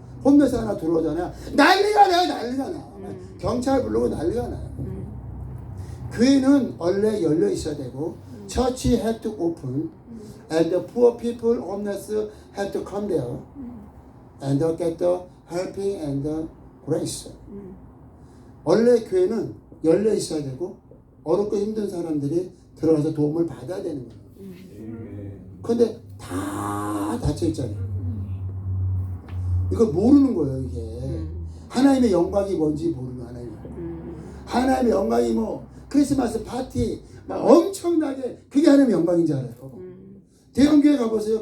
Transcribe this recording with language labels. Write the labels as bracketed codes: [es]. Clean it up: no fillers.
[ko] 홈레스 하나 들어오잖아요. 난리가 나요, 난리가 나. 경찰 부르고 난리가 나요. 교회는 원래 열려 있어야 되고, [en] church had to open, and the poor people, homeless, had to come there, and get the helping and the grace. [ko] 원래 교회는 열려 있어야 되고, 어렵고 힘든 사람들이 들어가서 도움을 받아야 되는 거예요. 그런데 다 닫혀 있잖아요. 이걸 모르는 거예요, 이게. 하나님의 영광이 뭔지 모르는 하나님. 하나님의 영광이 크리스마스 파티 막 엄청나게 그게 하나님의 영광인지 알아요. 대형교회 가보세요.